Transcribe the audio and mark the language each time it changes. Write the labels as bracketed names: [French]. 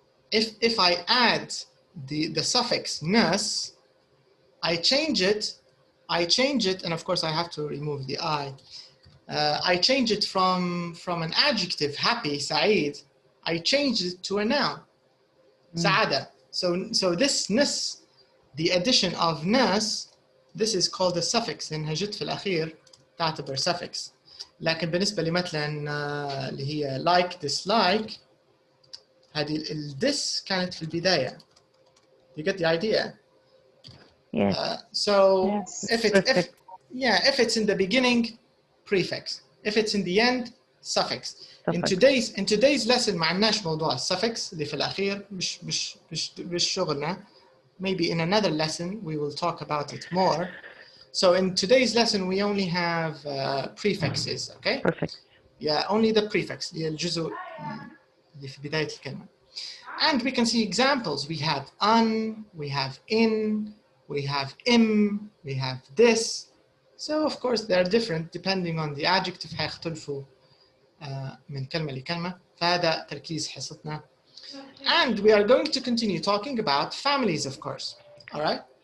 [English] If I add the suffix ness, I change it, and of course I have to remove the I. I change it from an adjective, happy, سعيد, I change it to a noun, سعادة. So this ness, the addition of ness, this is called a suffix. [Arabic] إنها جت في الأخير تعتبر suffix. لكن بالنسبة لي مثلا اللي هي like, dislike, هذه this كانت في البداية. [English] You get the idea? Yes. So yes. if it's in the beginning, prefix. If it's in the end, suffix. In today's lesson [Arabic] ما عندناش موضوع suffix اللي في الأخير مش شغلنا. [English] Maybe in another lesson we will talk about it more. So in today's lesson we only have prefixes, okay? Perfect. Yeah, only the prefix, [Arabic] الجزء اللي في بداية الكلمة. [English] And we can see examples. We have we have in, we have im, we have this. So of course they're different depending on the adjective. [Arabic] هيختلفوا من كلمة لكلمة. فهذا تركيز حصتنا. [English] And we are going to continue talking about families, of course. All right.